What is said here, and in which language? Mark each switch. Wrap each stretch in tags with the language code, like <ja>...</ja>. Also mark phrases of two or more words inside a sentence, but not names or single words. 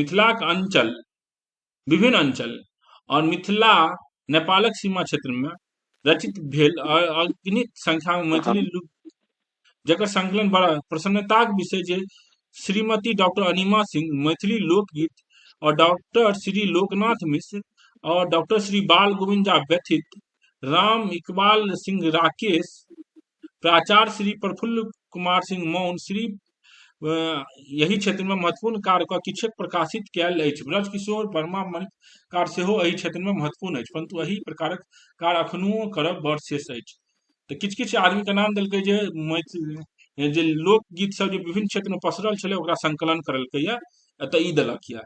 <mai>मिथिलाक अंचल, विभिन्न अंचल और मिथिला नेपालक सीमा क्षेत्र में रचित भेल अगणित संख्या में मैथिली जकर संकलन बड़ा प्रसन्नताक विषय जे श्रीमती डॉक्टर अनिमा सिंह मैथिली लोकगीत और डॉक्टर श्री लोकनाथ मिश्र और डॉक्टर श्री बाल गोविंदा व्यथित, राम इकबाल सिंह राकेश, प्राचार्य श्री प्रफुल्ल कुमार सिंह मौन श्री यही क्षेत्र में महत्वपूर्ण कार्य क किछुक प्रकाशित कयल अछि। ब्रज किशोर वर्मा मणिकार सेहो एही क्षेत्र में महत्वपूर्ण अछि, परंतु एही प्रकारक कार्य अखनो करब बड़ शेष अछि। तऽ किछु किछु आदमी के नाम देलकै जे लोकगीत सब जे विभिन्न क्षेत्र में पसरल छलै ओकरा संकलन करलकै ये, एतऽ ई देलक ये।</mai>